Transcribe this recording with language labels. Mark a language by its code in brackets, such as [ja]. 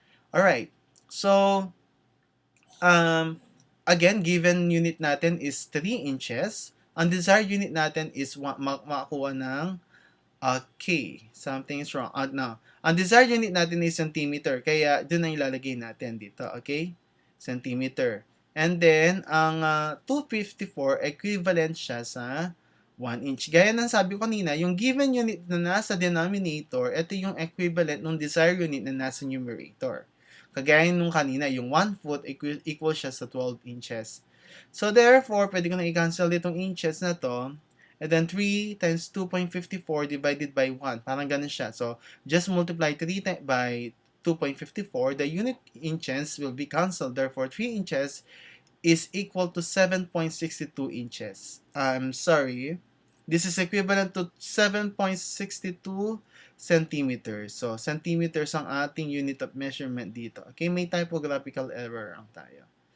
[en] Alright, so, again, given unit natin is 3 inches. [tl] Ang desired unit natin is makakuha ng K. [en] Something is wrong. No. [tl] Ang desired unit natin is centimeter. Kaya, doon na ilalagay natin dito. Okay? Centimeter. And then, ang 254, equivalent siya sa 1 inch. Gaya ng sabi ko kanina, yung given unit na nasa denominator, ito yung equivalent ng desired unit na nasa numerator. Kagaya nung kanina, yung 1 foot equal siya sa 12 inches. So, therefore, pwede ko na i-cancel itong inches na to. [en] And then 3 times 2.54 divided by 1. [tl] Parang ganun siya. [en] So, just multiply 3 by 2.54. The unit inches will be cancelled. Therefore, 3 inches is equal to 7.62 inches. I'm sorry. This is equivalent to 7.62 centimeters. [tl] So, centimeters ang ating unit of measurement dito. Okay, may typographical error ang tayo.